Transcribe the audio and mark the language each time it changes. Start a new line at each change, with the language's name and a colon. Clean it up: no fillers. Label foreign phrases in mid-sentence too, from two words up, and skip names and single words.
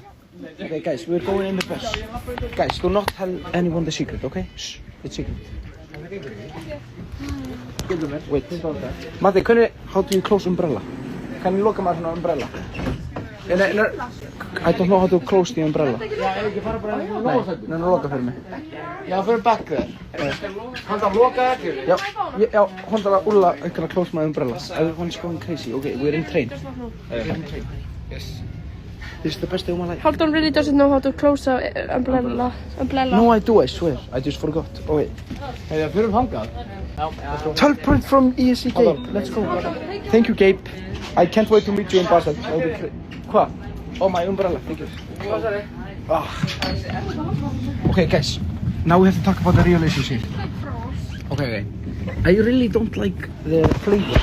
English: Okay, guys, we're going in the bus. Guys, do not tell anyone the secret, okay? Shh, it's secret. Wait. Matti, how do you close umbrella? Can you look at my umbrella? I don't know how to close the umbrella.
Icelandic: Nei, loka fyrir mig. Já, fyrir
English: back there.
Icelandic: Hálfdán, loka ekki. Já, Hálfdán, Ulla,
English: I can close my umbrellas. Everyone's going crazy. Okay, we're in train. Yes. This is the best day of my life. Hálfdán really doesn't know how to close the umbrella. No, I do, I swear. I just forgot. Oh wait.
Icelandic: Hey, fyrir þangað.
English: 12 points from ESC Gabe. Let's go. Thank you, Gabe. I can't wait to meet you in Basel. What? Oh, my umbrella. Thank you. Okay, guys. Now we have to talk about the real issue. Okay. I really don't like the flavor.